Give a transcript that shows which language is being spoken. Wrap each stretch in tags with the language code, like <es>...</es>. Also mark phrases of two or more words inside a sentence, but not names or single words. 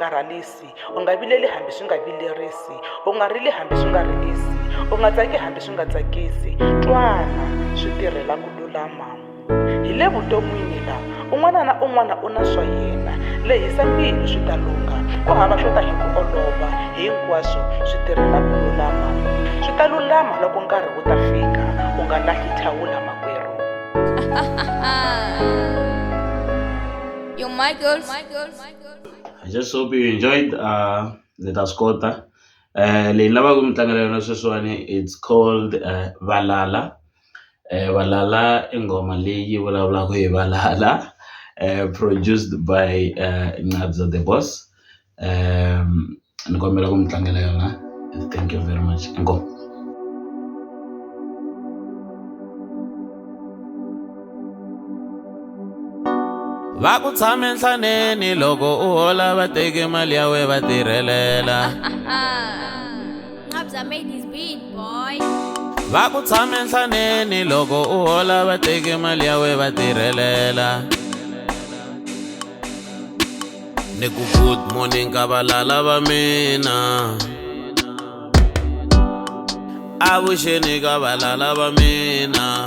<ts>karhalisi u nga vileli hambi swi nga vilerisi u nga rili hambi swi nga rilisi u nga tsaki hambi swi nga tsakisi twana swi tirhela ku lulama hi le vuton'wini la un'wana na un'wana u na swa yena lehisa mbilu swi ta lunga ku hava swo ta hi ku olova hinkwaswo swi tirhela ku lulama swi ta lulama loko nkarhi wu ta fika u nga lahli thawula makwerhu</ts> <en>Yo, my girls. I just hope you enjoyed Let Us Kota.</en> <ts>Leyi ni lavaka ku mi tlangela yona sweswiwani</ts> <en>it's called Valala.</en> <ts>Valala i ngoma leyi vulavulaka hi valala</ts> <en>produced by Nabza the Boss.</en> <ts>Ni kombela ku mi tlangela yona.</ts> <en>Thank you very much.</en> <ts>Ngo. va ku tshame nhlaneni loko u hola va teke mali ya we va tirhelela</ts> <en>Nabza made this beat, boy.</en> <ts>va ku tshame nhlaneni loko u hola va teke mali ya we va tirhelela ni ku</ts> <en>good morning</en> <ts>ka valala va mina avuxeni ka valala va mina</ts>